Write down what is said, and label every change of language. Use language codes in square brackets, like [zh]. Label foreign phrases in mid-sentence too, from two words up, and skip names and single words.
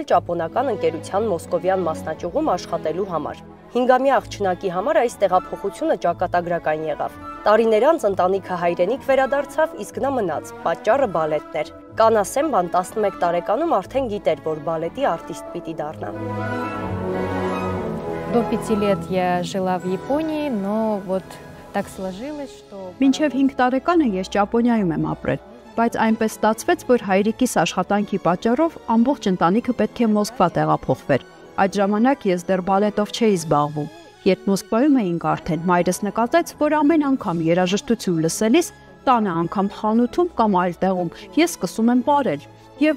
[hy] ճապոնական ընկերության մոսկովյան մասնաճյուղում աշխատելու համար։ 5-ամյա աղջնակի համար այս տեղափոխությունը ճակատագրական եղավ։ Տարիներ անց ընտանիքը հայրենիք վերադարձավ, իսկ նա մնաց, պատճառը բալետն էր։ Կանա Սեմբան 11 տարեկանում արդեն գիտեր, որ բալետի արտիստ պիտի դառնա։ [ru] До 5 лет я жила в Японии, но вот так сложилось, что [hy] Մինչև 5 տարեկանը ես Ճապոնիայում եմ ապրել, բայց այնպես ստացվեց, որ հայրիկիս աշխատանքի պատճառով ամբողջ ընտանիքը պետք է Մոսկվա տեղափոխվեր։ Այդ ժամանակ ես դեռ բալետով չէի զբաղվում։ Երբ Մոսկվայում էինք արդեն, մայրս նկատեց, որ ամեն անգամ երաժշտություն լսելիս, տանը անգամ խանութում կամ այլ տեղում ես սկսում եմ պարել, եւ